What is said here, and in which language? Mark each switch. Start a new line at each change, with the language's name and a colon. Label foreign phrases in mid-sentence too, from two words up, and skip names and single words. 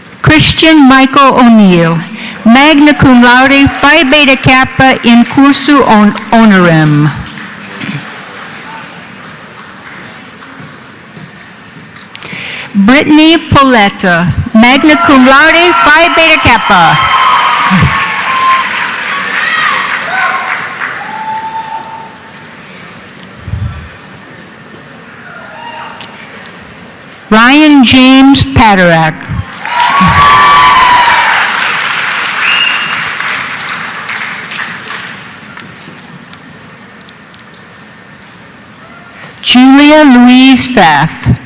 English: Christian Michael O'Neill,
Latin: magna cum laude, Phi Beta Kappa in cursu honorem.
English: Brittany Poletta,
Latin: magna cum laude,
English: Phi Beta Kappa. Ryan James Paderak. Julia Louise Pfaff.